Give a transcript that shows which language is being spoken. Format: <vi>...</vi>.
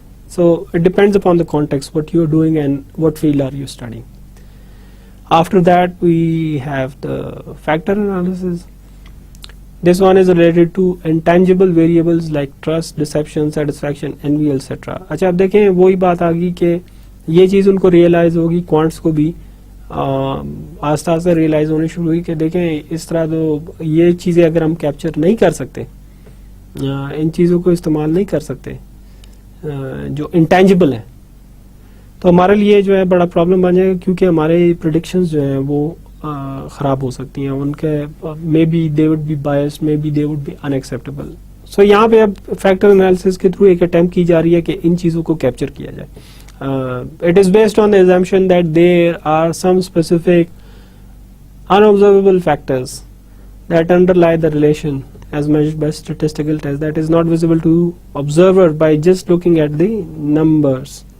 <en>So it depends upon the context, what you're doing and what field are you studying. After that we have the factor analysis. This one is related to intangible variables like trust, deception, satisfaction, envy, etc.</en> <ur>اچھا اب دیکھیں وہی بات آ گئی کہ یہ چیز ان کو ریئلائز ہوگی, کوانٹس کو بھی آہستہ آہستہ ریئلائز ہونی شروع ہوئی کہ دیکھیں اس طرح تو یہ چیزیں اگر ہم کیپچر نہیں کر سکتے, ان چیزوں کو استعمال نہیں کر سکتے جو انٹینجبل ہیں, تو ہمارے لیے جو ہے بڑا پرابلم بن جائے گا, کیونکہ ہمارے پریڈکشنز جو ہیں وہ خراب ہو سکتی ہیں. ان کے</ur> <en>May be they would be biased, may be they would be unacceptable.</en> <ur>سو یہاں پہ اب فیکٹر انالیسس کے تھرو ایک اٹیمپٹ کی جا رہی ہے کہ ان چیزوں کو کیپچر کیا جائے.</ur> <en>It is based on the assumption that there are some specific unobservable factors that underlie the relation as measured by statistical tests that is not visible to observer by just looking at the numbers.</en>